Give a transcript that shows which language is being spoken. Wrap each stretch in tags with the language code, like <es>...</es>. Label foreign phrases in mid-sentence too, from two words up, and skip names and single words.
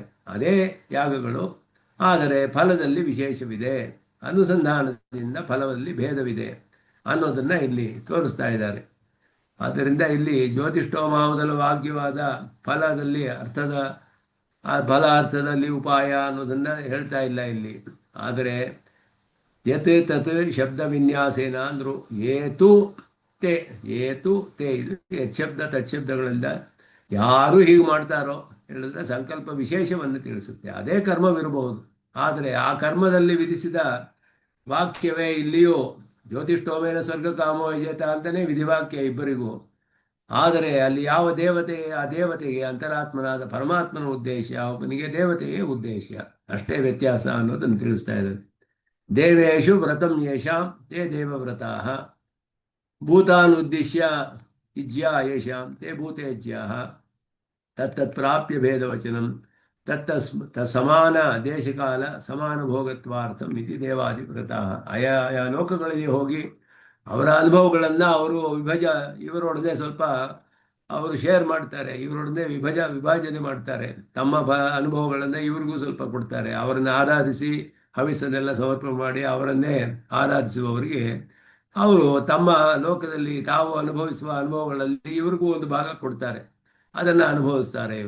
<kn>ಅದೇ ಯಾಗಗಳು, ಆದರೆ ಫಲದಲ್ಲಿ ವಿಶೇಷವಿದೆ, ಅನುಸಂಧಾನದಿಂದ ಫಲದಲ್ಲಿ ಭೇದವಿದೆ ಅನ್ನೋದನ್ನು ಇಲ್ಲಿ ತೋರಿಸ್ತಾ ಇದ್ದಾರೆ. ಆದ್ದರಿಂದ ಇಲ್ಲಿ ಜ್ಯೋತಿಷ್ಠೋಮ ಮೊದಲ ವಾಕ್ಯವಾದ ಫಲದಲ್ಲಿ ಅರ್ಥದ ಆ ಫಲ ಅರ್ಥದಲ್ಲಿ ಉಪಾಯ ಅನ್ನೋದನ್ನು ಹೇಳ್ತಾ ಇಲ್ಲ ಇಲ್ಲಿ. ಆದರೆ</kn> <sa>ಯತ್ ತತ್ ಶಬ್ದ ವಿನ್ಯಾಸೇನ</sa> <kn>ಅಂದರು.</kn> <sa>ಏತು ತೇ ಏತು ತೇ</sa> <kn>ಇದು ಯಚ್ಛಬ್ದ ತಚ್ಛಬ್ದಗಳಿಂದ ಯಾರು ಹೀಗೆ ಮಾಡ್ತಾರೋ ಹೇಳಿದ್ರೆ ಸಂಕಲ್ಪ ವಿಶೇಷವನ್ನು ತಿಳಿಸುತ್ತೆ. ಅದೇ ಕರ್ಮವಿರಬಹುದು, ಆದರೆ ಆ ಕರ್ಮದಲ್ಲಿ ವಿಧಿಸಿದ ವಾಕ್ಯವೇ ಇಲ್ಲಿಯೂ</kn> <sa>ಜ್ಯೋತಿಷ್ಠೋಮೇನ ಸ್ವರ್ಗ ಕಾಮೋ ವಿಜೇತ</sa> <kn>ಅಂತಲೇ ವಿಧಿವಾಕ್ಯ ಇಬ್ಬರಿಗೂ. ಆದರೆ ಅಲ್ಲಿ ಯಾವ ದೇವತೆ, ಆ ದೇವತೆಗೆ ಅಂತರಾತ್ಮನಾದ ಪರಮಾತ್ಮನ ಉದ್ದೇಶ, ಒಬ್ಬನಿಗೆ ದೇವತೆಯೇ ಉದ್ದೇಶ, ಅಷ್ಟೇ ವ್ಯತ್ಯಾಸ ಅನ್ನೋದನ್ನು ತಿಳಿಸ್ತಾ ಇದ್ದಾರೆ.</kn> <sa>ದೇವೇಶು ವ್ರತಂ ಯೇಷಾಂ ತೇ ದೇವವ್ರತಾ ಭೂತಾನುದ್ದೇಶ್ಯ ಇಜ್ಯಾ ಯೇಷಾಂ ತೇ ಭೂತೇಜ್ಯಾ ತತ್ತತ್ ಪ್ರಾಪ್ಯ ಭೇದವಚನಂ ತತ್ತ ಸಮಾನ ದೇಶಕಾಲ ಸಮಾನ ಭೋಗತ್ವಾರ್ಥಂ ಇತಿ ದೇವಾದಿವ್ರತಾ.</sa> <kn>ಆಯಾ ಲೋಕಗಳಿಗೆ ಹೋಗಿ ಅವರ ಅನುಭವಗಳನ್ನು ಅವರು ಇವರೊಡನೆ ಸ್ವಲ್ಪ ಅವರು ಶೇರ್ ಮಾಡ್ತಾರೆ, ಇವರೊಡನೆ ವಿಭಾಜನೆ ಮಾಡ್ತಾರೆ. ತಮ್ಮ ಅನುಭವಗಳನ್ನು ಇವ್ರಿಗೂ ಸ್ವಲ್ಪ ಕೊಡ್ತಾರೆ. ಅವರನ್ನು ಆರಾಧಿಸಿ ಹವಿಸನ್ನೆಲ್ಲ ಸಮರ್ಪಣೆ ಮಾಡಿ ಅವರನ್ನೇ ಆರಾಧಿಸುವವರಿಗೆ ಅವರು ತಮ್ಮ ಲೋಕದಲ್ಲಿ ತಾವು ಅನುಭವಿಸುವ ಅನುಭವಗಳಲ್ಲಿ ಇವ್ರಿಗೂ ಒಂದು ಭಾಗ ಕೊಡ್ತಾರೆ, ಅದನ್ನು ಅನುಭವಿಸ್ತಾರೆ ಇವರು.</kn>